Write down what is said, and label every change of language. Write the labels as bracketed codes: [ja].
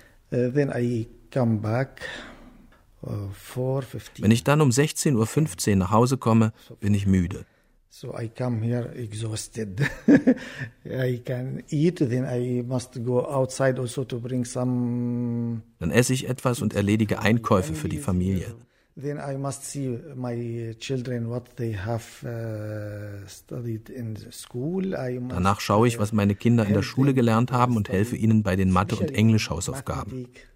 [de] Wenn ich dann um 16.15 Uhr nach Hause komme, bin ich müde. [en] So I come here exhausted. I can eat, then I must go outside also to bring some. [de] Dann esse ich etwas und erledige Einkäufe für die Familie. [en] Then I must see my children what they have studied in the school. [de] Danach schaue ich, was meine Kinder in der Schule gelernt haben und helfe ihnen bei den Mathe- und Englischhausaufgaben.